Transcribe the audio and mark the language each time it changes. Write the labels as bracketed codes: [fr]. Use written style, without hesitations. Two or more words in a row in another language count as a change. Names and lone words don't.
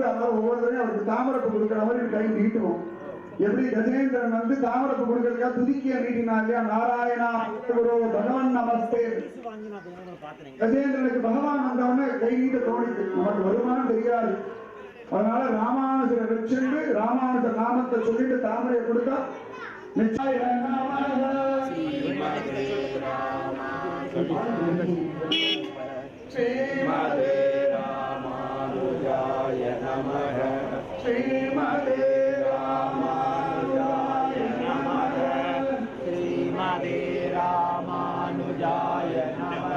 [ta] அதனால ஒவ்வொருத்தரையும் அவருக்கு தாமரப்பு கொடுக்குற மாதிரி கை நீட்டுவோம். எப்படி கஜேந்திரன் வந்து தாமரப்பு கொடுக்கறதுக்காக துதிக்கிய நீட்டினா இல்லையா? நாராயணா குரு பகவான் நமஸ்தே. கஜேந்திரனுக்கு பகவான் வந்தவொடனே கை நீட்ட தோணித்து. நமக்கு வருமானம் தெரியாது. அதனால ராமானுஜரை வச்சுட்டு ராமானுஜர் நாமத்தை சொல்லிட்டு தாமரையை கொடுத்தா நிச்சயம். [sa] श्रीमते रामानुजाय नमः. श्रीमते रामानुजाय नमः. श्रीमते रामानुजाय नमः.